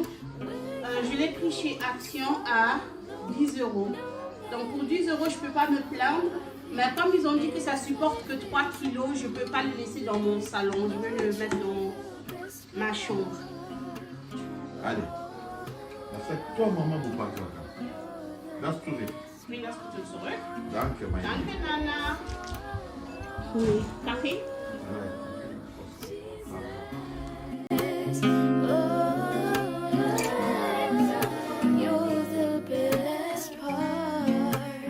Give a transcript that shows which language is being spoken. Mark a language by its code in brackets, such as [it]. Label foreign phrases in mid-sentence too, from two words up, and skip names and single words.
[fr] Je l'ai pris chez Action à 10 €. Donc pour 10 €, je ne peux pas me plaindre. Mais comme ils ont dit que ça supporte que 3 kilos, je ne peux pas le laisser dans mon salon. Je vais le mettre dans ma chambre. Allez. Toi, maman, vous parlez. [de] Das du nicht. Bring das bitte zurück. Danke, mein Danke, Lieber. [fr] Nana. Oui. Kaffee? [en] You're the best part.